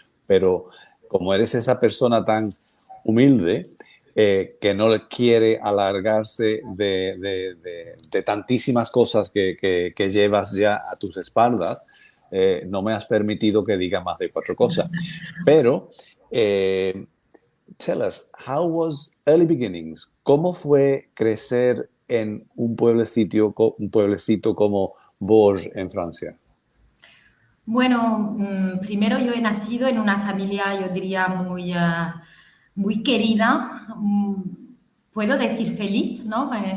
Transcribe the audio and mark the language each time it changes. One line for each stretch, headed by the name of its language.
Spanish: pero como eres esa persona tan humilde que no quiere alargarse de tantísimas cosas que llevas ya a tus espaldas, no me has permitido que diga más de cuatro cosas. Pero,
English: eh, tell us, how was early beginnings?
Spanish: ¿Cómo fue crecer en un pueblecito como Bourges en Francia? Bueno, primero yo he nacido en una familia, yo diría, muy querida, puedo decir feliz, ¿no?